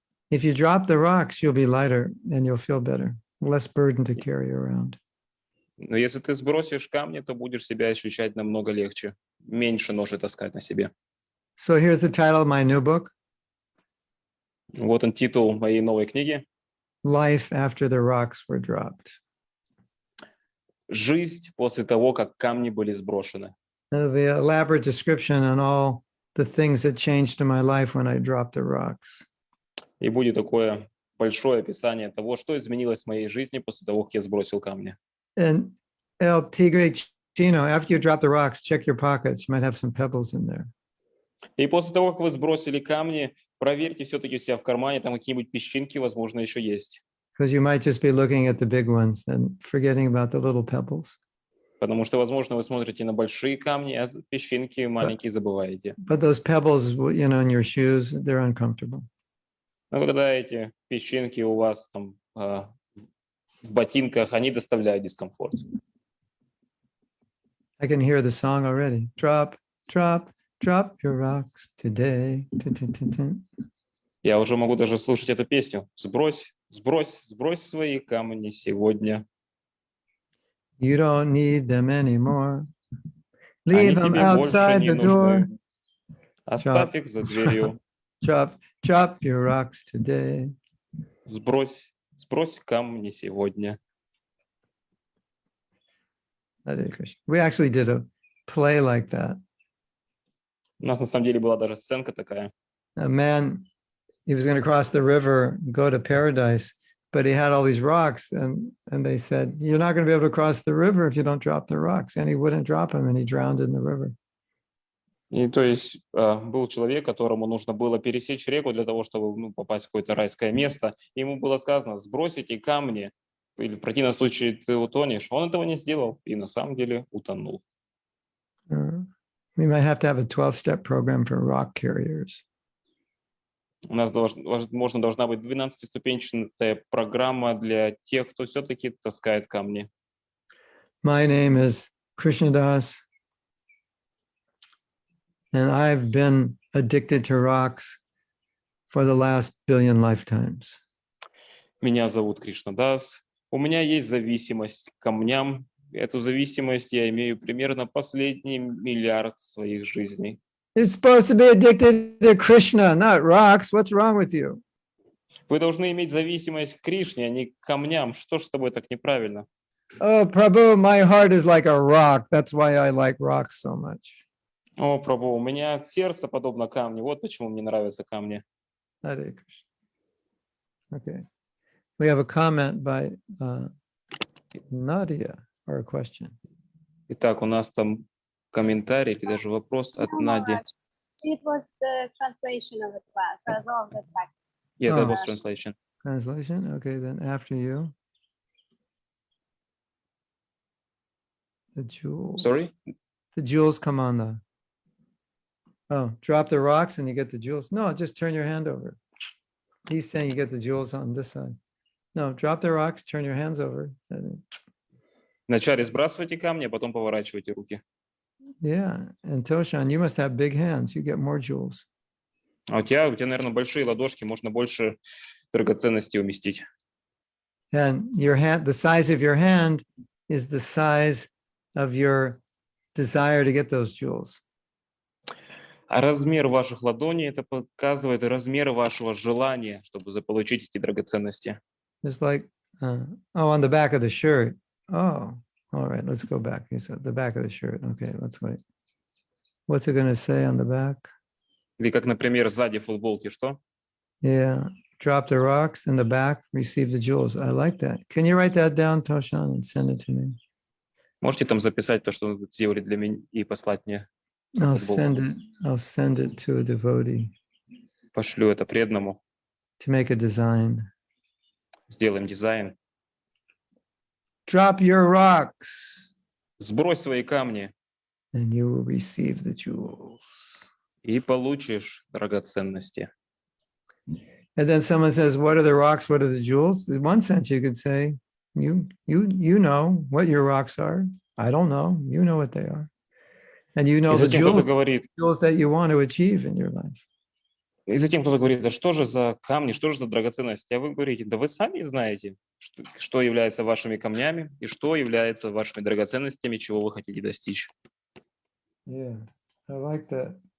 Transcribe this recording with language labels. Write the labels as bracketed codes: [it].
[en] If you drop the rocks, you'll be lighter and you'll feel better. Less burden to carry around. [ru] Но если ты сбросишь камни, то будешь себя ощущать намного легче. Меньше ноши таскать на себе. [en] So here's the title of my new book, [ru] Вот он титул моей новой книги. [en] Life After the Rocks Were Dropped. [ru] «Жизнь после того, как камни были сброшены». [en] There'll be an elaborate description on all the things that changed in my life when I dropped the rocks. [ru] И будет такое большое описание того, что изменилось в моей жизни после того, как я сбросил камни. [en] And El Tigre Chino, after you drop the rocks, check your pockets. You might have some pebbles in there. [ru] И после того, как вы сбросили камни, проверьте все-таки у себя в кармане, там какие-нибудь песчинки, возможно, еще есть. [en] Because you might just be looking at the big ones and forgetting about the little pebbles. [ru] Потому что, возможно, вы смотрите на большие камни, а песчинки маленькие забываете. [en] But those pebbles, you know, in your shoes, they're uncomfortable. [ru] Но когда эти песчинки у вас там в ботинках, они доставляют дискомфорт. [en] I can hear the song already. Drop, drop, drop your rocks today. [ru] Я уже могу даже слушать эту песню. Сбрось, сбрось, сбрось свои камни сегодня. [en] You don't need them anymore. [ru] Они [en] Leave them [ru] тебе больше [en] outside [ru] не [en] the door. [ru] нужны. Оставь их за дверью. [en] Drop, drop your rocks today. [ru] Сбрось, сбрось камни сегодня. [en] Hare Krishna. We actually did a play like that. [ru] У нас на самом деле была даже сценка такая. [en] A man, he was going to cross the river, go to paradise, but he had all these rocks, and they said, you're not going to be able to cross the river if you don't drop the rocks. And he wouldn't drop them, and he drowned in the river. [ru] И то есть был человек, которому нужно было пересечь реку для того, чтобы попасть в какое-то райское место. Ему было сказано, сбрось эти камни, или в противном случае ты утонешь. Он этого не сделал и на самом деле утонул. [en] We might have to have a 12-step program for rock carriers. [ru] У нас, возможно, должна быть 12-ступенчатая программа для тех, кто все-таки таскает камни. [en] My name is Krishnadas, and I've been addicted to rocks for the last billion lifetimes. [ru] Меня зовут Кришнадас. У меня есть зависимость к камням. Эту зависимость я имею примерно последний миллиард своих жизней. [en] You're supposed to be addicted to Krishna, not rocks. What's wrong with you? [ru] Вы должны иметь зависимость к Кришне, а не к камням. Что ж с тобой так неправильно? [en] Oh, Prabhu, my heart is like a rock. That's why I like rocks so much. [ru] О, Прабху, у меня сердце подобно камню. Вот почему мне нравятся камни. [en] Hare Krishna. Okay. We have a comment by Nadia or a question. [ru] Итак, у нас там комментарий или даже вопрос от [en] No, [ru] Нади. [en] Maharaj. It was the translation of the class, of the text. Yeah, that Oh. was translation. Translation? Okay, then after you. The jewels. Sorry? The jewels come on the. Oh, drop the rocks and you get the jewels. No, just turn your hand over. He's saying you get the jewels on this side. No, drop the rocks, turn your hands over. [ru] Вначале сбрасывайте камни, а потом поворачивайте руки. [en] Yeah, and Toshan, you must have big hands. You get more jewels. [ru] А у тебя, наверное, большие ладошки, можно больше драгоценностей уместить. [en] And your hand, the size of your hand is the size of your desire to get those jewels. [ru] А размер ваших ладоней, это показывает размер вашего желания, чтобы заполучить эти драгоценности. [en] It's like, oh, on the back of the shirt. Oh, all right, let's go back. He said the back of the shirt. Okay, let's wait. What's it going to say on the back? [ru] Или как, например, сзади футболки, что? [en] Yeah, drop the rocks in the back, receive the jewels. I like that. Can you write that down, Toshan, and send it to me? [ru] Можете там записать то, что вы сделали для меня, и послать мне? [en] I'll [ru] Футболку. [en] send it to a devotee [ru] Пошлю это преданному, [en] to make a design. [ru] сделаем дизайн. [en] Drop your rocks [ru] Сбрось свои камни [en] and you will receive the jewels. [ru] и получишь драгоценности. [en] And then someone says, what are the rocks? What are the jewels? In one sense, you could say, you know what your rocks are. I don't know. You know what they are. And you know [ru] И [en] the [ru] затем кто-то [en] jewels, [ru] говорит, [en] jewels that you want to achieve in your life. [ru] да что же за камни, что же за драгоценности? А вы говорите, да вы сами знаете, что является вашими камнями и что является вашими драгоценностями, чего вы хотите достичь. [en] Yeah, I like that.